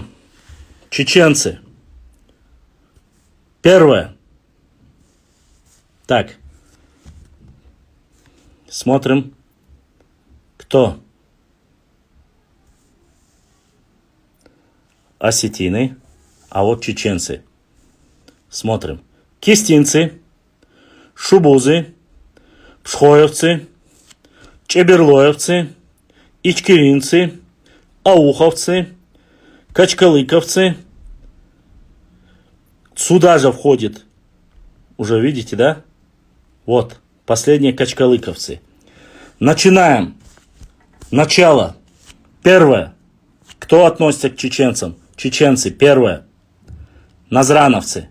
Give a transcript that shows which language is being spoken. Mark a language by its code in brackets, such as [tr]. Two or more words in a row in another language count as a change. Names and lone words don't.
[ru] Чеченцы. Первое. Так. Смотрим. Кто? Осетины. А вот чеченцы. Смотрим. Кистинцы. Шубузы. Пшхоевцы. Чеберлоевцы. Ичкеринцы. Ауховцы. Качкалыковцы. Сюда же входит. Уже видите, да? Вот. Последние качкалыковцы. Начинаем. Начало. Первое. Кто относится к чеченцам? Чеченцы. Первое. Назрановцы.